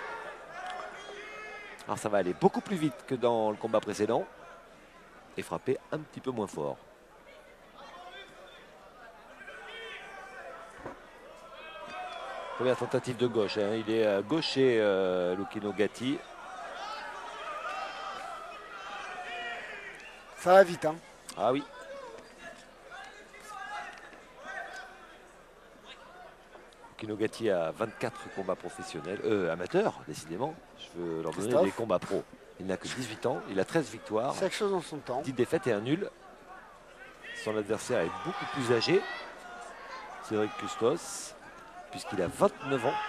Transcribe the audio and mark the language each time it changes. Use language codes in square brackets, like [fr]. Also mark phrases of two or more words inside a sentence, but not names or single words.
[fr] Alors ça va aller beaucoup plus vite que dans le combat précédent et frapper un petit peu moins fort. Première tentative de gauche, hein. Il est gaucher, Luchino Gatti. Ça va vite, hein. Ah oui. Luchino Gatti a 24 combats professionnels, amateurs, décidément. Je veux leur donner Christophe. des combats pro. Il n'a que 18 ans, il a 13 victoires, Chaque chose en son temps. 10 défaites et un nul. Son adversaire est beaucoup plus âgé, Cédric Custos, puisqu'il a 29 ans.